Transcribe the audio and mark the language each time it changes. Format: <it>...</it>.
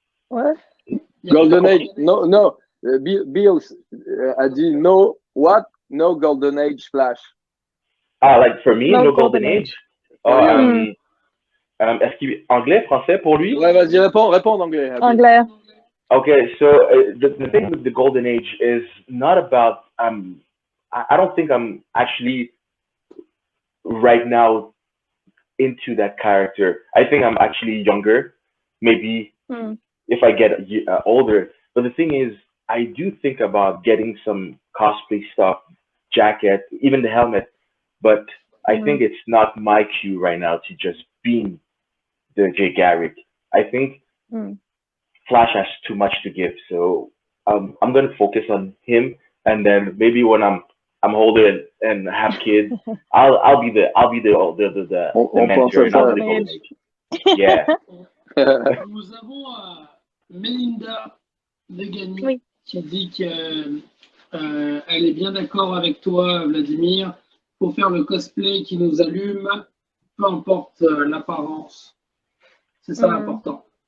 <en>What? Golden Age, no. Bill</en> <fr>a dit</fr> <en>no, what? No Golden Age Flash. Like for me, no Golden Age.</en> <fr>Est-ce qu'il anglais, français pour lui? Ouais, vas-y, réponds en anglais. Anglais.</fr> <en>Okay, so the thing with the Golden Age is not about I don't think I'm actually right now into that character. I think I'm actually younger, maybe if I get older. But the thing is, I do think about getting some cosplay stuff, jacket, even the helmet. But I think it's not my cue right now to just be the Jay Garrick. I think Flash has too much to give, so I'm gonna focus on him, and then maybe when I'm older and have kids, I'll be the mentor. Yeah.</en> <fr>Nous avons Melinda Degani qui dit qu'elle est bien d'accord avec toi, Vladimir. Faut faire le cosplay qui nous allume, peu importe l'apparence. C'est ça l'important.</fr>